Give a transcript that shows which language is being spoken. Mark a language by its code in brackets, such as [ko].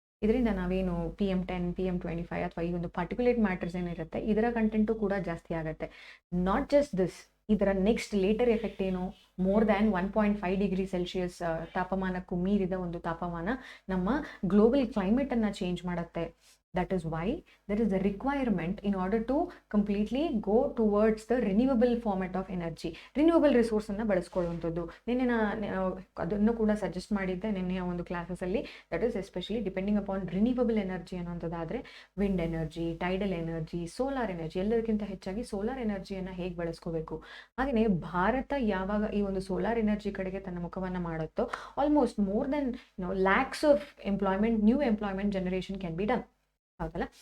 [kn] ಇದರಿಂದ ನಾವೇನು PM10, PM25 ಅಥವಾ ಈ ಒಂದು ಪಾರ್ಟಿಕ್ಯುಲೇಟ್ ಮ್ಯಾಟರ್ಸ್ ಏನಿರುತ್ತೆ, ಇದರ ಕಂಟೆಂಟು ಕೂಡ ಜಾಸ್ತಿ ಆಗುತ್ತೆ. [en] not just this, [kn] ಇದರ ನೆಕ್ಸ್ಟ್ ಲೇಟರ್ ಎಫೆಕ್ಟ್ ಏನು? ಮೋರ್ ದ್ಯಾನ್ 1.5 ಡಿಗ್ರಿ ಸೆಲ್ಸಿಯಸ್ ತಾಪಮಾನಕ್ಕೂ ಮೀರಿದ ಒಂದು ತಾಪಮಾನ ನಮ್ಮ ಗ್ಲೋಬಲ್ ಕ್ಲೈಮೇಟನ್ನು ಚೇಂಜ್ ಮಾಡುತ್ತೆ. [en] That is why there is a requirement in order to completely go towards the renewable format of energy. [kn] Renewable ರಿಸೋರ್ಸನ್ನು ಬಳಸ್ಕೊಳ್ಳುವಂಥದ್ದು. ನಿನ್ನೆ ಅದನ್ನು ಕೂಡ ಸಜೆಸ್ಟ್ ಮಾಡಿದ್ದೆ ನಿನ್ನೆಯ ಒಂದು ಕ್ಲಾಸಸಲ್ಲಿ. [en] that is especially depending upon renewable energy [kn] ಅನ್ನೋಂಥದ್ದಾದರೆ wind energy, tidal energy, solar energy, ಎಲ್ಲದಕ್ಕಿಂತ ಹೆಚ್ಚಾಗಿ solar ಎನರ್ಜಿಯನ್ನು ಹೇಗೆ ಬಳಸ್ಕೋಬೇಕು. ಹಾಗೆಯೇ ಭಾರತ ಯಾವಾಗ ಈ ಒಂದು ಸೋಲಾರ್ ಎನರ್ಜಿ ಕಡೆಗೆ ತನ್ನ ಮುಖವನ್ನು ಮಾಡುತ್ತೋ, [en] Almost more than lakhs of new employment generation can be done. [kn] ಹೌದಲ್ಲ?